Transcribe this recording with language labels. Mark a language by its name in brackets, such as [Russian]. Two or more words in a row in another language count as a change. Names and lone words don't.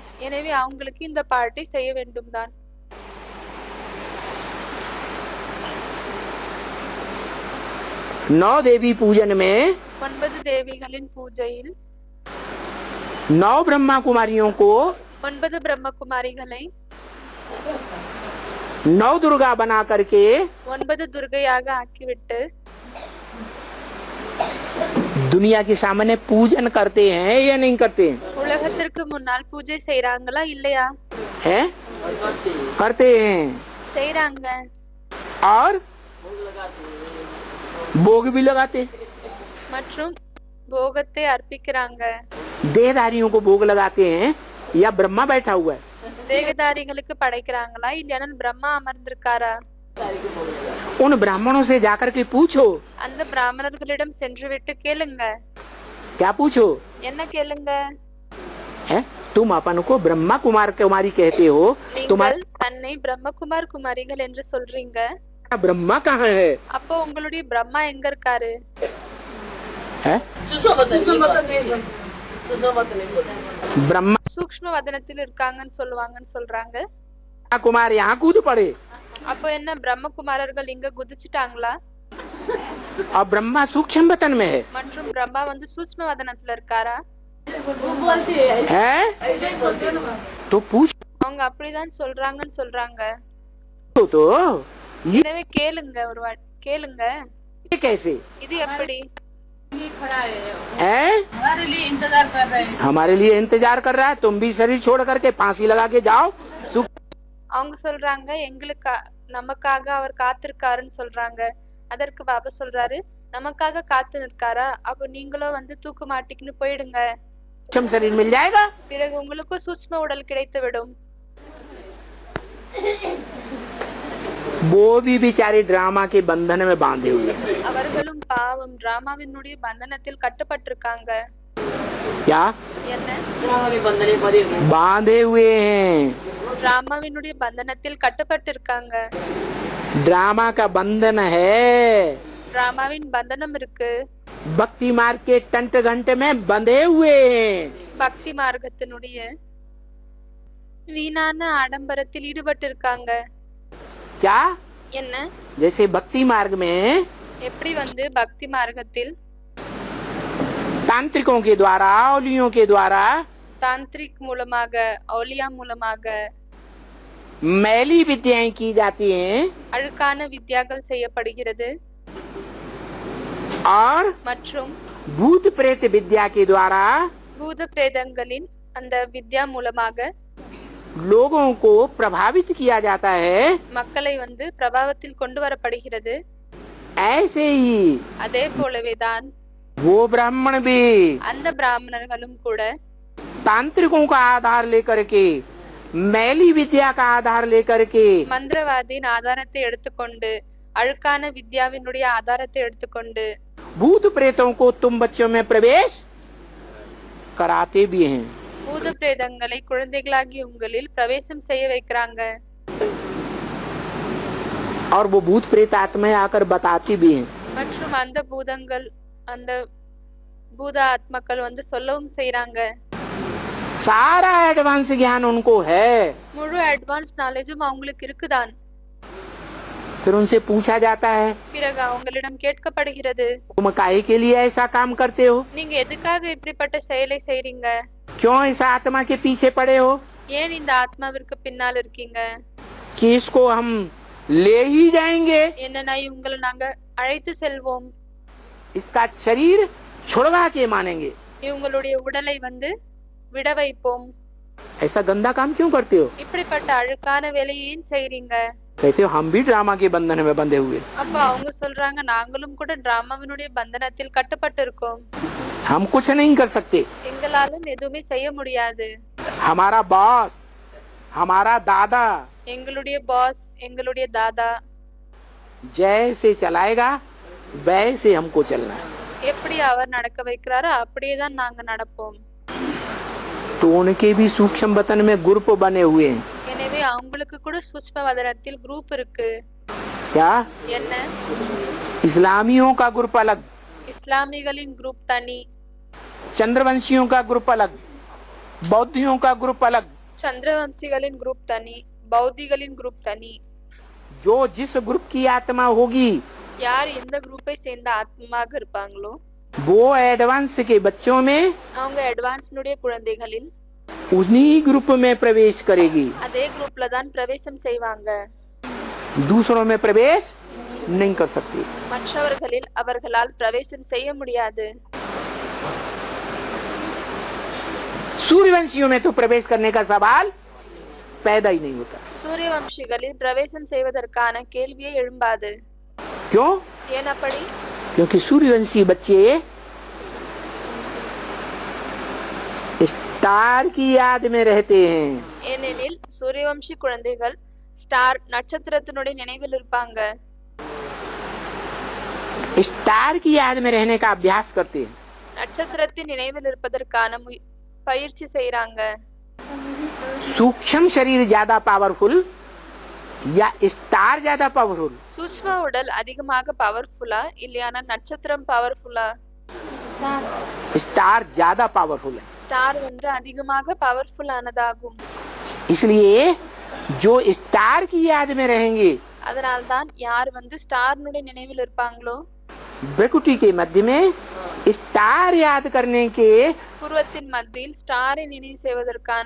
[Tamil] எனவே அவங்களுக்கு இந்த பாட்டை செய்ய வேண்டும் தான். [Hindi] नौ देवी पूजन में [Tamil] 9 தேவிகளின் பூஜையில் [Hindi] 9 ब्रह्मा कुमारियों को [Tamil] 9 பிரம்மகுமாரிகளை [Hindi] 9 दुर्गा बना करके [Tamil] 9 துர்கையாக ஆக்கிவிட்டு [Hindi] दुनिया के सामने पूजन करते हैं या नहीं करते हैं? [Tamil] உலகத்திற்கு முன்னால் பூஜை செய்றாங்களா இல்லையா? [Hindi] है? करते हैं. [Tamil] செய்றாங்க. [Hindi] और भोग भी लगाते हैं. [Tamil] மற்றும் போகத்தை அர்ப்பிக்கிறாங்க. [Hindi] देहधारियों को भोग लगाते हैं या ब्रह्मा बैठा हुआ है? [Tamil] தேகதாரிகளுக்கு படைக்கிறாங்களா இல்லையா பிரம்மா அமர்ந்திருக்காரா? [Hindi] उन ब्राह्मणों से जाकर के पूछो. [Tamil] அந்த பிராமணர்களிடம் சென்று விட்டு கேளுங்க. [Hindi] क्या पूछो? [Tamil] என்ன கேளுங்க? [Hindi] है? तुम अपन को ब्रह्मा कुमार कुमारी कहते हो, तुम्हारा [Tamil] நீங்கள் தன்னை பிரம்மகுமார் குமாரிகள் என்று சொல்றீங்க. [Hindi] ब्रह्मा कहाँ है? [Tamil] அப்போ உங்களுடைய பிரம்மா எங்க இருக்காரு? [Hindi] है? ब्रह्मा [Tamil] சூக்ஷ்ம வதனத்தில் இருக்காங்கன்னு சொல்றாங்க. [Hindi] कुमार यहाँ कूद पड़े [Tamil] அப்போ என்ன பிரம்மகுமாரர்கள் இங்க குதிச்சுட்டாங்களா? [Hindi] और ब्रह्मा सूक्ष्म वतन में है. [Tamil] மற்றும் பிரம்மா வந்து சூக்ஷ்ம வதனத்துல இருக்காரா? [Hindi] है? तो पूछ [Tamil] அவங்க அப்படிதான் சொல்றாங்க. [Hindi] तो ये [Tamil] எனவே கேளுங்க, ஒரு வாட்டி கேளுங்க. [Hindi] कैसे [Tamil] இது எப்படி? [Hindi] है? हमारे लिए इंतजार कर रहे हैं. हमारे लिए इंतजार कर रहा है. तुम भी शरीर छोड़ करके फांसी लगा के जाओ. [Tamil] அவங்க சொல்றாங்க எங்களுக்கு நமக்காக அவர் காத்திருக்காருன்னு சொல்றாங்க. அதற்கு பாபா சொல்றாரு, நமக்காக காத்து நிற்காரா? அப்ப நீங்களும் வந்து தூக்கு மாட்டிக்கின்னு போயிடுங்க. [Hindi] सूक्ष्म शरीर मिल जाएगा. [Tamil] பிறகு உங்களுக்கும் சூக்ஷ்ம உடல் கிடைத்து விடும். [Hindi] वो भी बेचारे ड्रामा के बंधन में बांधे हुए हैं. [Tamil] அவர்களும் பாவம் டிராமாவினுடைய பந்தனத்தில் கட்டுப்பட்டிருக்காங்க. [Hindi] क्या [Tamil] என்ன? [Hindi] बांधे हुए हैं? [Tamil] டிராமாவினுடைய பந்தனத்தில் கட்டுப்பட்டிருக்காங்க. [Hindi] ड्रामा का बंधन है. [Tamil] டிராமாவின் பந்தனம் இருக்கு. [Hindi] भक्ति मार्ग के टंट घंटे में बंधे हुए हैं. [Tamil] பக்தி மார்க்கத்தினுடைய வீணான ஆடம்பரத்தில் ஈடுபட்டிருக்காங்க. [Hindi] क्या? [Tamil] என்ன? [Hindi] जैसे भक्ति मार्ग में [Tamil] எப்படி வந்து பக்தி மார்க்கத்தில் [Hindi] तांत्रिकों के द्वारा, औलियों के द्वारा [Tamil] தாந்திரிக் மூலமாக, औलिया மூலமாக [Hindi] मैली विद्याएं की जाती हैं [Tamil] அழுக்கான வித்யாக்கள் செய்யப்படுகிறது [Hindi] और [Tamil] மற்றும் [Hindi] भूत प्रेत विद्या के द्वारा [Tamil] பூத பிரேதங்களின் அந்த வித்யா மூலமாக [Hindi] लोगों को प्रभावित किया जाता है। [Tamil] மக்களை வந்து பிரபாவத்தில் கொண்டு வரப்படுகிறது। [Hindi] ऐसे ही [Tamil] அதே போலவேதான் [Hindi] वो ब्राह्मण भी [Tamil] அந்த பிராமணர்களும் கூட [Hindi] तांत्रिकों का आधार लेकर के, मैली विद्या का आधार लेकर के [Tamil] மந்திரவாதியின் ஆதாரத்தை எடுத்துக்கொண்டு, அழுக்கான வித்யாவினுடைய ஆதாரத்தை எடுத்துக்கொண்டு [Hindi] भूत प्रेतों को तुम बच्चों में प्रवेश कराते भी हैं। [Tamil] பூத பிரேதங்களை குழந்தைகளாகி உங்களில் பிரவேசம் செய்ய வைக்கிறாங்க। [Hindi] और वो भूत प्रेत आत्माएं आकर बताती भी हैं। [Tamil] மற்றும் அந்த பூதங்கள் அந்த பூத ஆத்மாக்கள் வந்து சொல்லவும் செய்றாங்க। [Hindi] सारा एडवांस ज्ञान उनको है। [Tamil] முழு [English] advance knowledge [Tamil] அவங்களுக்கு இருக்குதான்। [Hindi] फिर उनसे पूछा जाता है [Tamil] பிறகு அவங்களிடம் கேட்கப்படுகிறது, [Hindi] तुम काहे के लिए ऐसा काम करते हो, [Tamil] நீங்க எதுக்காக இப்படிப்பட்ட செயலை செய்றீங்க, [Hindi] क्यों इस आत्मा के पीछे पड़े हो, [Tamil] ஏன் இந்த ஆத்மாவிற்கு பின்னால் இருக்கீங்க, [Hindi] कि इसको हम ले ही जाएंगे, [Tamil] என்னன்னா இவங்களை நாங்க அழைத்து செல்வோம், [Hindi] इसका शरीर छुड़वा के मानेंगे, [Tamil] இவங்களுடைய உடலை வந்து விட வைப்போம், [Hindi] ऐसा गंदा काम क्यों करते हो। [Tamil] இப்படிப்பட்ட அழுக்கான வேலையை ஏன் செய்றீங்க। [Hindi] कहते हो हम भी ड्रामा के बंधन में बंधे हुए, [Tamil] அப்ப அவங்க சொல்றாங்க, நாங்களும் கூட டிராமாவினுடைய பந்தனத்தில் கட்டுப்பட்டு இருக்கோம், [Hindi] हम कुछ नहीं कर सकते, [Tamil] எங்களாலும் எதுவுமே செய்ய முடியாது, [Hindi] हमारा बॉस, हमारा दादा [Tamil] எங்களுடைய பாஸ் எங்களுடைய தாதா [Hindi] जैसे चलाएगा वैसे हमको चलना है। [Tamil] எப்படி அவர் நடக்க வைக்கிறாரோ அப்படியேதான் நாங்க நடப்போம்। [Hindi] तो उनके भी सूक्ष्म वतन में ग्रुप बने हुए हैं। [Tamil] எனவே அவங்களுக்கு கூட சூக்ஷ்ம வதனத்தில் குரூப் இருக்கு। [Hindi] क्या [Tamil] என்ன? [Hindi] इस्लामियों का ग्रुप अलग, [Tamil] இஸ்லாமிகளின் குரூப் தனி, [Hindi] चंद्रवंशियों का ग्रुप अलग, बौद्धियों का ग्रुप अलग। [Tamil] சந்திரவம்சிகளின் குரூப் தனி, பௌத்திகளின் குரூப் தனி। [Hindi] जो जिस ग्रुप की आत्मा होगी [Tamil] யார் எந்த குரூப்பை சேர்ந்த ஆத்மாவாக இருப்பாங்களோ [Hindi] वो एडवांस के बच्चों में [Tamil] அவங்க அட்வான்ஸ்னுடைய குழந்தைகளில் [Hindi] उन्हीं ग्रुप में प्रवेश करेगी, [Tamil] அதே குரூப்ல தான் பிரவேசம் செய்வாங்க। [Hindi] दूसरों में प्रवेश नहीं कर सकती। [Tamil] மற்றவர்களில் அவர்களால் பிரவேசம் செய்ய முடியாது। [Hindi] सूर्यवंशियों में तो प्रवेश करने का सवाल पैदा ही नहीं होता। [Tamil] சூரியவம்சிகளில் பிரவேசம் செய்வதற்கான கேள்வியே எழும்பாது। [Hindi] क्यों? [Tamil] ஏன் அப்படி? [Hindi] क्योंकि सूर्यवंशी बच्चे स्टार की याद में रहते हैं। [Tamil] ஏனெனில் சூரியவம்சி குழந்தைகள் ஸ்டார் நட்சத்திரத்தினுடைய நினைவில் இருப்பாங்க। [Hindi] स्टार की याद में रहने का अभ्यास करते हैं। [Tamil] நட்சத்திரத்தின் நினைவில் இருப்பதற்கான பயிற்சி செய்றாங்க। [Hindi] सूक्ष्म शरीर ज्यादा पावरफुल या स्टार ज्यादा पावरफुल? [Tamil] சூக்ஷ்ம உடல் அதிகமாக பவர்ஃபுல்லா இல்லையானா நட்சத்திரம் பவர்ஃபுல்லா? [Hindi] स्टार ज्यादा पावरफुल है। [Tamil] ஸ்டார் வந்து அதிகமாக பவர்ஃபுல் ஆனதாகும்। [Hindi] इसलिए जो स्टार की याद में रहेंगे [Tamil] அதனால்தான் யார் வந்து ஸ்டார்னுடைய நினைவில் இருப்பாங்களோ [Hindi] ब्रकुटी के मध्य में स्टार याद करने के [Tamil] பூர்வத்தின் மத்தியில் ஸ்டாரை நினைவு செய்வதற்கான